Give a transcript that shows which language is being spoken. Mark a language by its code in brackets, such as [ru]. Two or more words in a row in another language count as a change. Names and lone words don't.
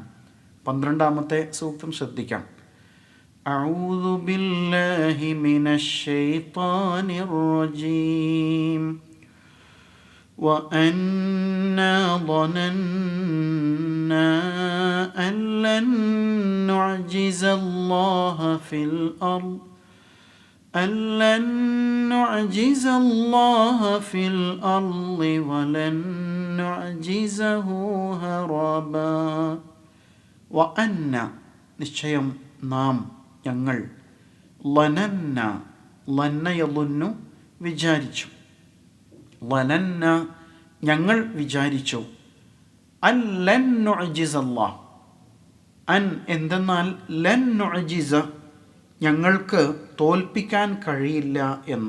[ml] 12-ാമത്തെ സൂക്തം ശ്രദ്ധിക്കാം. [ar] أعوذ بالله من الشيطان الرجيم وأنا ظننا أن لن نعجز الله في അർദ് أَلَّن نُعْجِزَ اللَّهَ فِي الْأَرْضِ وَلَن نُعْجِزَهُ هَرَبًا وَأَنَّ [ml] നിശ്ചയം നാം ഞങ്ങൾ ലനന്ന ലന്ന യളുന്നു വിചാരിച്ചു ലനന്ന ഞങ്ങൾ വിചാരിച്ചു [ar] ألن نعجز الله [ml] അൻ എന്തെന്നാൽ [ar] لن نعجز [ml] ഞങ്ങൾക്ക് തോൽപ്പിക്കാൻ കഴിയില്ല എന്ന്.